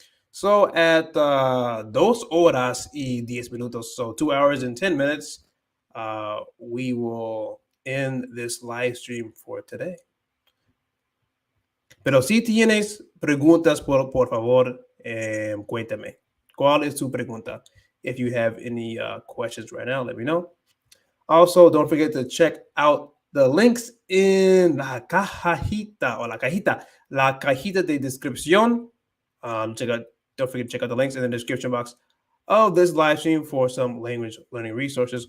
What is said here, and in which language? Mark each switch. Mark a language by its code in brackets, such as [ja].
[en] So, at [es] 2 horas y 10 minutos, [en] so 2 hours and 10 minutes, we will end this live stream for today. [es] Pero si tienes preguntas, por favor, cuéntame. ¿Cuál es tu pregunta? [en] If you have any questions right now, let me know. Also, don't forget to check out The links in [es] la cajita or la cajita de descripción. [en] Don't forget to check out the links in the description box of this live stream for some language learning resources.